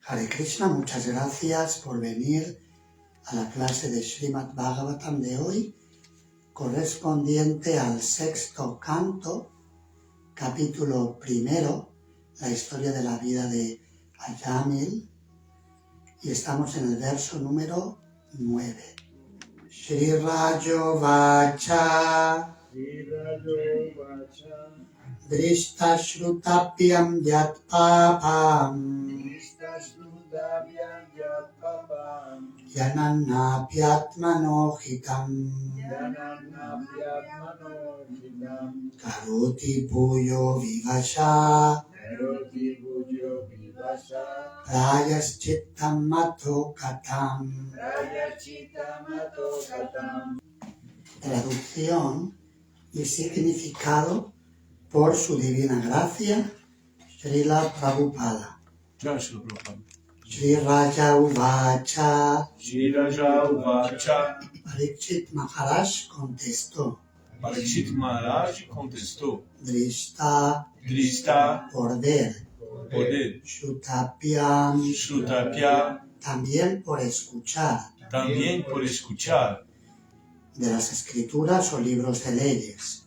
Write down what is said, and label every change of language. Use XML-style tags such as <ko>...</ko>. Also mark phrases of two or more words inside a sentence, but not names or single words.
<es>Krishna, muchas gracias por venir a la clase de Srimad Bhagavatam de hoy, correspondiente al sexto canto, capítulo primero, la historia de la vida de Ajamil, y estamos en el verso número 9.</es> <sa>श्री राजो वाच दृष्ट श्रुताप्याम् यत् पापम् यनन्नप्यात्मनोहितम् करोति भूयो विवश प्रायश्चित्तम् मतो कतम्.</sa> <es>Traducción y significado por su divina gracia, Srila Prabhupada.</es> <sa>श्री राजा उवाच. श्री राजा उवाच.</sa> <es>Parikshit Maharaj contestó. Parikshit Maharaj contestó. Drishta. Por ver. Shrutapyam. También por escuchar. De las escrituras o libros de leyes.</es>